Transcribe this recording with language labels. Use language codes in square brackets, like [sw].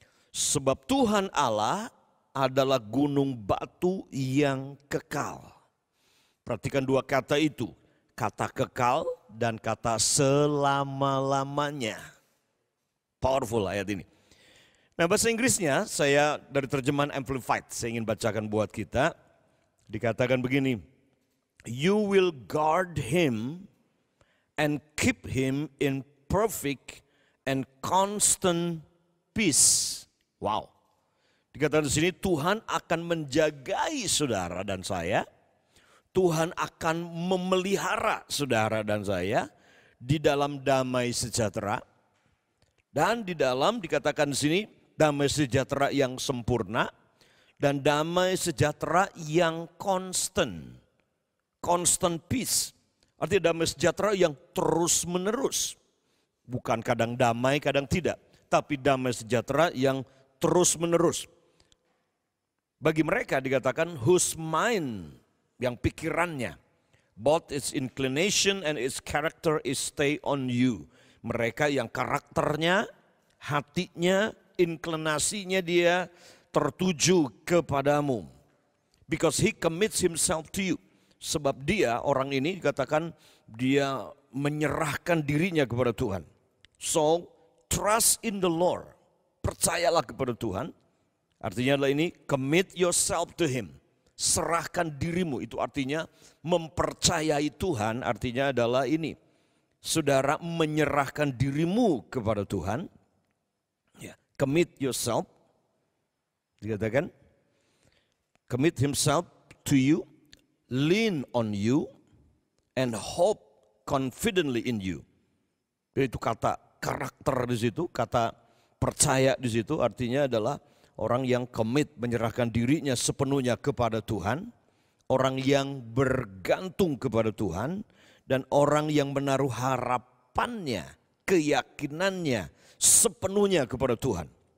[id] Sebab Tuhan Allah adalah gunung batu yang kekal. Perhatikan dua kata itu. Kata kekal dan kata selama-lamanya. Powerful ayat ini. Nah bahasa Inggrisnya saya dari terjemahan Amplified, saya ingin bacakan buat kita. Dikatakan begini, [en] you will guard him and keep him in perfect and constant peace. [id] Wow. Dikatakan di sini Tuhan akan menjagai saudara dan saya. Tuhan akan memelihara saudara dan saya di dalam damai sejahtera. Dan di dalam dikatakan di sini damai sejahtera yang sempurna dan damai sejahtera yang constant. [en] Constant peace. [id] Artinya damai sejahtera yang terus menerus. Bukan kadang damai, kadang tidak. Tapi damai sejahtera yang terus menerus. Bagi mereka dikatakan [en] whose mind, [id] yang pikirannya, [en] both its inclination and its character is stay on you. [id] Mereka yang karakternya, hatinya, inklinasinya dia tertuju kepadamu. [en] Because he commits himself to you. [id] Sebab dia, orang ini dikatakan dia menyerahkan dirinya kepada Tuhan. [en] So, trust in the Lord. [id] Percayalah kepada Tuhan. Artinya adalah ini, [en] commit yourself to him. [id] Serahkan dirimu, itu artinya mempercayai Tuhan, artinya adalah ini. Saudara menyerahkan dirimu kepada Tuhan. [en] Ya, commit yourself. [id] Dikatakan, [en] commit himself to you, lean on you, and hope confidently in you. [id] Itu kata karakter di situ, kata percaya di situ artinya adalah orang yang commit, menyerahkan dirinya sepenuhnya kepada Tuhan, orang yang bergantung kepada Tuhan, dan orang yang menaruh harapannya, keyakinannya sepenuhnya kepada Tuhan.